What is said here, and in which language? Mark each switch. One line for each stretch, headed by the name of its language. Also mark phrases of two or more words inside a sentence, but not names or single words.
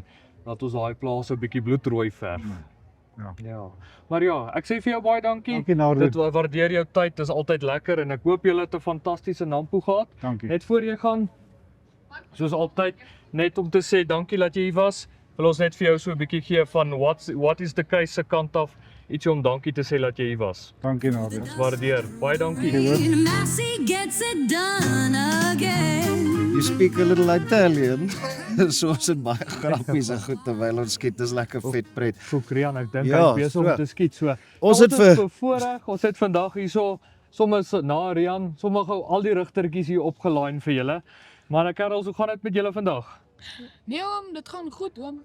Afrikaans: Dat ons daai plaas 'n bietjie bloedrooi verf. Ja. Maar ja, ek sê vir jou baie dankie. Dankie Nardo. Dit waardeer jou tyd, dis altyd lekker en ek hoop julle het 'n fantastiese Nampo gehad. Dankie. Net voor jy gaan, soos altyd, net om te sê dankie dat jy hier was. Wil ons net vir jou so 'n bietjie gee van
English: what is the case
Afrikaans: se kant af, ietsie om dankie te sê dat jy hier was. Dankie Nardo. Ons waardeer. Baie dankie.
English: And Massey gets it done again. You speak a little Italian.
Afrikaans: So ons het baie grappies en goed terwyl ons skiet. Dis lekker vet pret. Fokrian, ek dink Ja, hy is besig so. om te skiet so. Ons het vir- bevoorreg, ons het vandag hierso soms na Rian, sommige al die rigtertjies hier opgelyn vir julle. Maar Karel, hoe gaan dit met julle vandag? Nee dit gaan goed oom.